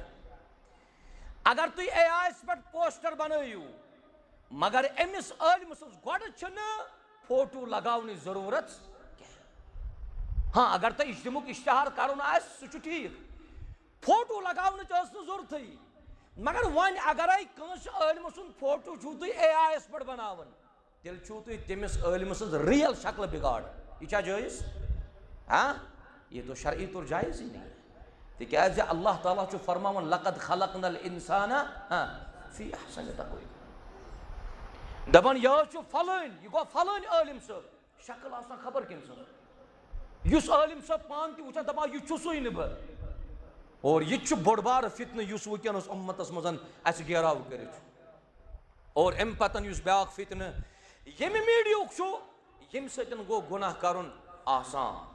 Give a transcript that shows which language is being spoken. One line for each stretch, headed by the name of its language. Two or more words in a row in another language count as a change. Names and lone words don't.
Kashmiri: اگر تُہۍ AI یس پٮ۪ٹھ پوسٹر بنٲیِو مگر أمِس عٲلمہِ سٕنٛز گۄڈٕ چھُنہٕ فوٹو لگاونٕچ ضروٗرت کینٛہہ. ہاں اگر تۄہہِ اجتماعُک اشتہار کرُن آسہِ سُہ چھُ ٹھیٖک. فوٹو لگاونٕچ ٲس نہٕ ضروٗرتھٕے. مگر وۄنۍ اگرے کٲنٛسہِ عٲلمہٕ سُنٛد فوٹو چھُو تُہۍ AI یس پٮ۪ٹھ بناوان تیٚلہِ چھُو تُہۍ تٔمِس عٲلمہٕ سٕنٛز ریل شکلہٕ بِگاڑ. یہِ چھا جٲیِز؟
Urdu: ہاں یہ تو شرعی طور جائز ہی نہیں ہے.
Kashmiri: تِکیٛازِ اللہ تعالیٰ چھُ فرماوان
Arabic: لقد خلقنا الانسان فی احسن تقویم.
Kashmiri: دپان یہِ حظ چھُ فلٲنۍ یہِ گوٚو فلٲنۍ عٲلم صٲب شکل آسان خبر کٔمۍ سٕنٛز. یُس عٲلم صٲب پانہٕ تہِ وٕچھان دپان یہِ چھُسُے نہٕ بہٕ. اور یہِ تہِ چھُ بوٚڑ بارٕ فتنہٕ یُس وٕنکیٚنس اُمتس منٛز اَسہِ گیراو کٔرِتھ چھُ. اور اَمہِ پتہٕ یُس بیٛاکھ فتنہٕ ییٚمہِ میٖڈیاہُک چھُ ییٚمہِ سۭتۍ گوٚو گۄناہ کرُن آسان.